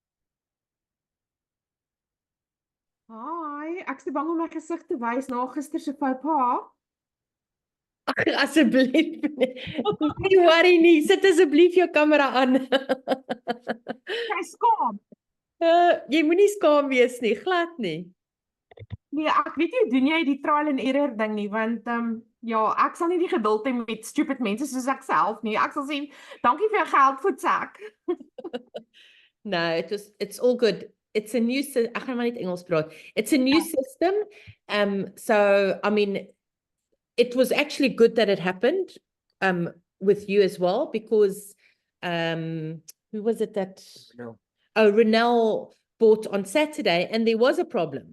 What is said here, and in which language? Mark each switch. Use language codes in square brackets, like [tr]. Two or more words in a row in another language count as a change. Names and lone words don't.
[af] Hi, ek's te bang om my gesig te wys na gister se [fr] faux pas. [af] Ag, asseblief. Nie worry nie. Sit asseblief jou kamera aan. Jy skaam. Jy moenie skaam wees nie, glad nie. Nee, ek weet nie hoe doen jy die [en] trial and error [af] ding nie, want ja, ek sal nie die geduld hê met stupid mense soos ek self nie. Ek sal sê, dankie vir jou geld voetsak. [en] No, it's all good. It's a new [af] ek gaan maar net Engels praat. [en] It's a new system. So I mean, it was actually good that it happened with you as well, because who was it that Renelle bought on Saturday, and there was a problem.